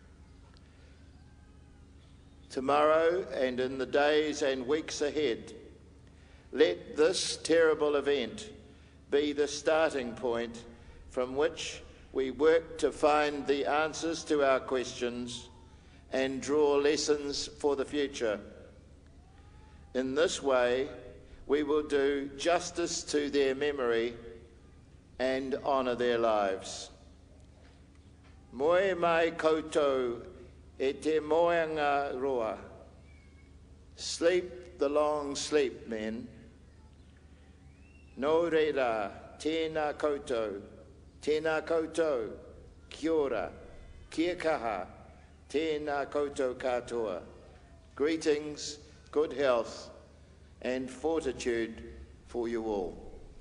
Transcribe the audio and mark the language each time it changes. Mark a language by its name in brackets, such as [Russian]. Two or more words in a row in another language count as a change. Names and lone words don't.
[English] Tomorrow and in the days and weeks ahead, let this terrible event be the starting point from which we work to find the answers to our questions and draw lessons for the future. In this way, we will do justice to their memory and honour their lives. [Māori] Moe mai koutou e te moenga roa. [English] Sleep the long sleep, men. [Māori] No reira, tēnā koutou, kia ora, kia kaha, tēnā koutou katoa. [English] Greetings, good health, and fortitude for you all.